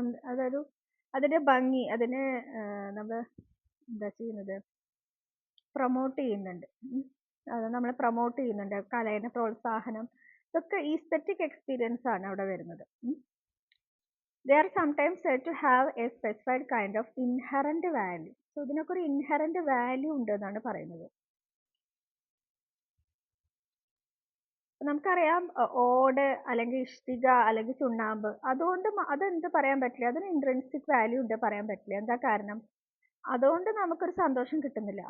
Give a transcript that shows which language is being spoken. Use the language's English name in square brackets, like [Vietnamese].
[Malayalam] അതൊരു അതിന്റെ ഭംഗി, അതിനെ നമ്മൾ എന്താ ചെയ്യുന്നത്, പ്രൊമോട്ട് ചെയ്യുന്നുണ്ട്. അത് നമ്മൾ പ്രൊമോട്ട് ചെയ്യുന്നുണ്ട്, കലയുടെ പ്രോത്സാഹനം, ഇതൊക്കെ ഈസ്തെറ്റിക് എക്സ്പീരിയൻസ് ആണ് അവിടെ വരുന്നത്. [English] They are sometimes said to have a specified kind of inherent value. [Malayalam] So ഇതിനൊക്കെ ഒരു ഇൻഹെറന്റ് വാല്യൂ ഉണ്ട് എന്നാണ് പറയുന്നത്. നമുക്കറിയാം ഓട് അല്ലെങ്കിൽ ഇഷ്ടിക അല്ലെങ്കിൽ ചുണ്ണാമ്പ്, അതുകൊണ്ട് അതെന്ത് പറയാൻ പറ്റില്ല, അതിന് ഇൻട്രിൻസിക് വാല്യൂ ഉണ്ട് പറയാൻ പറ്റില്ല. എന്താ കാരണം, അതുകൊണ്ട് നമുക്കൊരു സന്തോഷം കിട്ടുന്നില്ല.